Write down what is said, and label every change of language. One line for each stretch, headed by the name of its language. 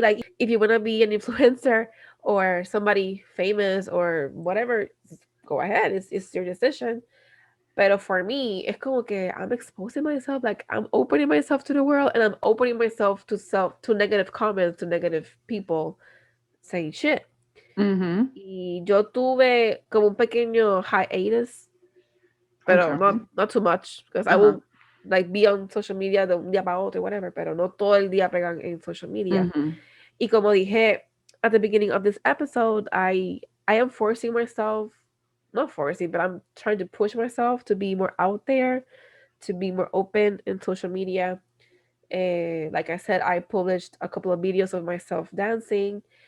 English: Like if you want to be an influencer or somebody famous or whatever, go ahead. It's your decision. But for me, it's
Spanish: como que
English: I'm exposing myself, like I'm opening myself to the world and I'm opening myself to negative comments, to negative people saying shit. Mm-hmm.
Spanish: Y yo tuve como un pequeño hiatus,
English: I'm
Spanish: pero
English: trying. not too much, because I Uh-huh. will like be on social media
Spanish: de un día para otro,
English: whatever,
Spanish: pero no todo el día pegan en
English: social media. Mm-hmm.
Spanish: Y como dije
English: at the beginning of this episode, I am forcing myself, not forcing, but I'm trying to push myself to be more out there, to be more open in social media. Like I said, I published a couple of videos of myself dancing.